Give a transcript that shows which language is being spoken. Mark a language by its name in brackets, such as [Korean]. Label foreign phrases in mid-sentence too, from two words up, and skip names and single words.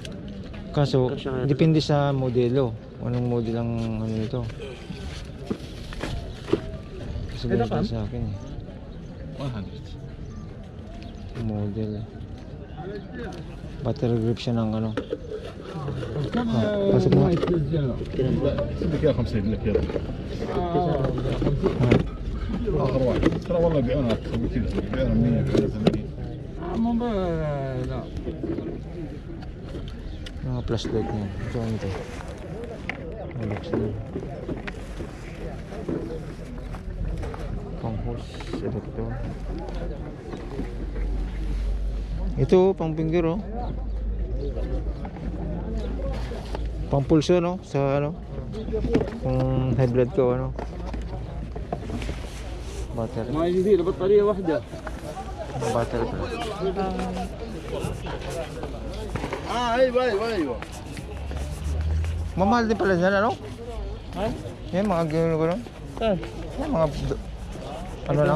[Filipino] Kaso, depende sa modelo. Anong model ang ano nito. Kasi ganito sa akin eh. 100 model. Battery grip siya ng ano. Pasok mo. [Arabic] بدك اياه 50 لك يلا اخر واحد ترى والله يبيعونها اكثر من كذا يبيعونها 100 مو لا [Filipino] Mga flashlight niya. Ito ano ito. Relax na. Pang [English] hose selector. [Filipino] Ito pang finger oh. Pang pulso no sa ano. Kung high blood ko ano. Battery. [Arabic] ما جديد بطاريه واحده [Filipino] Battery pala. [Arabic] ايوه ايوه ايوه [Filipino] Mamahal din pala dyan ano? Yan mga gano'n. Saan? Yan mga ano lang